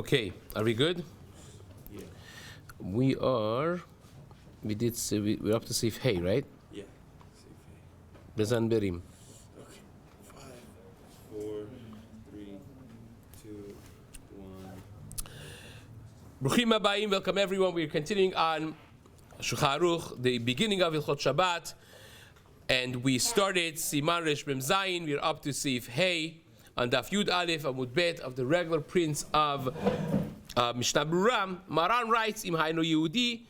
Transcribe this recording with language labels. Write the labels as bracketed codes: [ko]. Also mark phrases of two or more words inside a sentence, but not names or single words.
[en] Okay, are we good? Yeah. We're up to [he] סעיף ה, [en] right? Yeah. Bezan Berim. Okay. 5, 4, 3, 2, 1. [he] ברוכים הבאים, [en] welcome everyone. We're continuing on Shulchan Aruch, the beginning of [he] הלכות שבת, [en] and we started [he] סימן ריש מם זין. [en] We're up to [he] סעיף ה [en] on [he] דף יוד אלף עמוד בית [en] of the regular prints of Mishna Berura. Maran writes, [he] אם היינו יהודי.